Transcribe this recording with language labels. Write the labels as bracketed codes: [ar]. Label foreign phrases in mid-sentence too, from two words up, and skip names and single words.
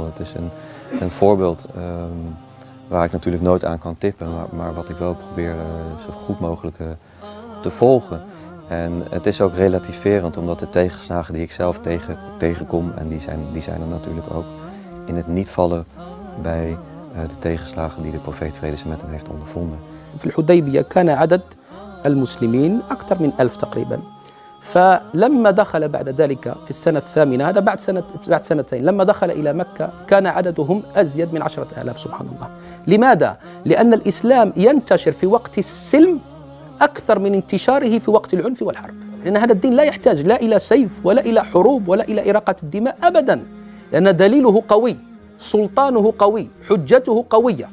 [nl] Het is een voorbeeld waar ik natuurlijk nooit aan kan tippen, maar wat ik wel probeer zo goed mogelijk te volgen. En het is ook relativerend, omdat de tegenslagen die ik zelf tegenkom, en die zijn er natuurlijk ook, in het niet vallen bij de tegenslagen die de profeet vrede zij met hem heeft ondervonden. [ar] في الحديبية كان عدد المسلمين أكثر من 1000 تقريبا. فلما دخل بعد ذلك في السنة الثامنة، هذا بعد سنتين، لما دخل إلى مكة كان عددهم أزيد من 10,000 سبحان الله. لماذا؟ لأن الإسلام ينتشر في وقت السلم أكثر من انتشاره في وقت العنف والحرب، لأن هذا الدين لا يحتاج لا إلى سيف ولا إلى حروب ولا إلى إراقة الدماء أبدا، لأن دليله قوي، سلطانه قوي، حجته قوية.